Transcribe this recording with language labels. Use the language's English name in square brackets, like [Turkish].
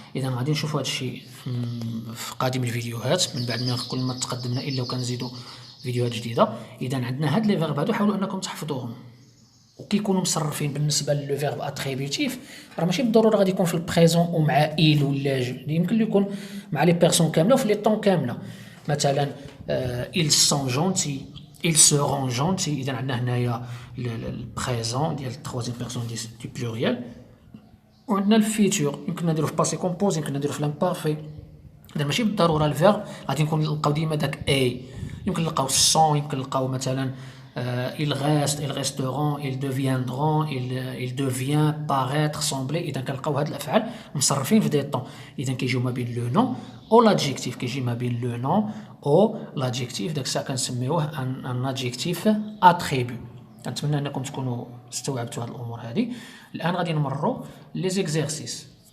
[Arabic] اذا غادي نشوفوا هذا الشيء في قادم الفيديوهات من بعد ما كل ما تقدمنا، الا وكنزيدوا فيديوهات جديده. اذا عندنا هاد لي فيرب هادو حاولوا انكم تحفظوهم، وكيكونوا مصرفين. بالنسبه لو فيرب اتريبيوتيف راه ماشي بالضروره غادي يكون في البريزون ومع ايل ولا جو، يمكن يكون مع لي بيرسون كامله وفي لي طون كامله. [French] مثلا ils sont gentils، ils seront gentils. [Arabic] اذا عندنا هنايا البريزون ديال التروازيام بيرسون دي بلوريال، وعندنا الفيتور يمكن نديرو في باسي كومبوز، يمكن نديرو في لامبارفي. اذا ماشي بالضروره الفيرب غادي نلقاو ديما داك اي. يمكن نلقاو السون، يمكن نلقاو مثلا [French] ils restent، ils resteront، ils deviendront، il devient، paraître، sembler. [Arabic] اذا كنلقاو هاد الافعال مصرفين في دي طون. اذا كيجيو ما بين لو نون او لادجيكتيف، كيجي ما بين لو نون او لادجيكتيف. داك الساعه كنسميوه ان ادجيكتيف اتريبيو. كنتمنى انكم تكونوا استوعبتوا هاد الامور هادي. الان غادي نمروا لي زيكزيرسيس.